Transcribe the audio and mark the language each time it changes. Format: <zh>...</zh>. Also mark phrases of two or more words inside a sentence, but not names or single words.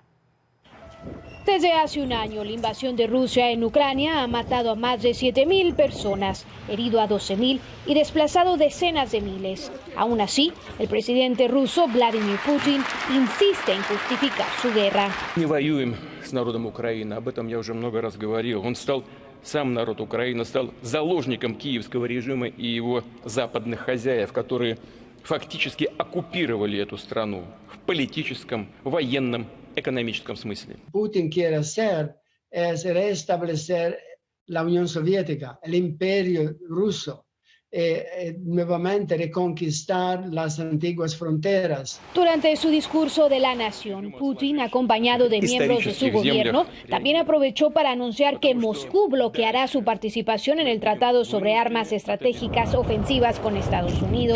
<es>Desde hace un año, la invasión de Rusia en Ucrania ha matado a más de 7.000 personas, herido a 12.000 y desplazado decenas de miles. Aún así, el presidente ruso Vladimir Putin insiste en justificar su guerra.</es> <ru>Не воюем с народом Украины, об этом я уже много раз говорил. Сам народ Украины стал заложником киевского режима и его западных хозяев, которые фактически оккупировали эту страну в политическом, военном, económico смысле.</ru> <es>Putin quiere hacer es restablecer la Unión Soviética, el imperio ruso, nuevamente reconquistar las antiguas fronteras. Durante su discurso de la nación, Putin, acompañado de miembros de su gobierno, también aprovechó para anunciar que Moscú bloqueará su participación en el Tratado sobre Armas Estratégicas Ofensivas con Estados Unidos.</es>